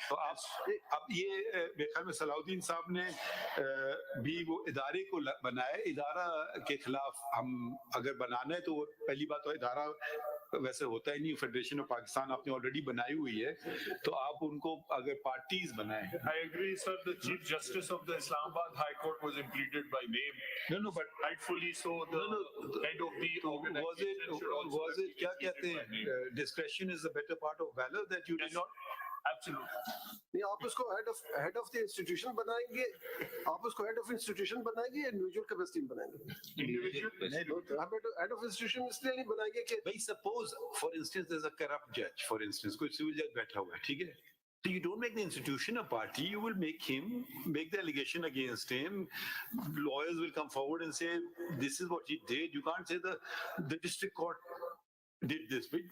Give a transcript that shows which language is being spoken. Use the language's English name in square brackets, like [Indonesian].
[Hindi] तो अब ये मेरे ख्याल में सलाउद्दीन साहब ने भी वो इदारे को बनाया, इदारा के खिलाफ हम अगर बनाना है तो पहली बात तो इदारा वैसे होता ही नहीं, फेडरेशन ऑफ पाकिस्तान आपने ऑलरेडी बनाई हुई है, तो आप उनको अगर पार्टीज बनाएं। [English] I agree, sir. The Chief Justice of the Islamabad High Court was impleaded by name. No, but rightfully so. The head of the organization should also was it [Hindi] क्या कहते हैं, [English] discretion is the better part of valor, that you did not. Absolutely. [Hindi] नहीं, आप उसको head of the institution बनाएंगे, आप उसको head of institution बनाएंगे या इंडिविजुअल कैपेसिटी में बनाएंगे? हेड ऑफ इंस्टीट्यूशन इसलिए नहीं बनाएंगे कि [English] भाई suppose for instance there is a corrupt जज, for instance [Hindi] कोई सिविल जज बैठा हुआ है, ठीक है, [English] so you don't make the institution a party, you will make the allegation against him, lawyers will come forward and say this is what he did. You can't say the district court did this.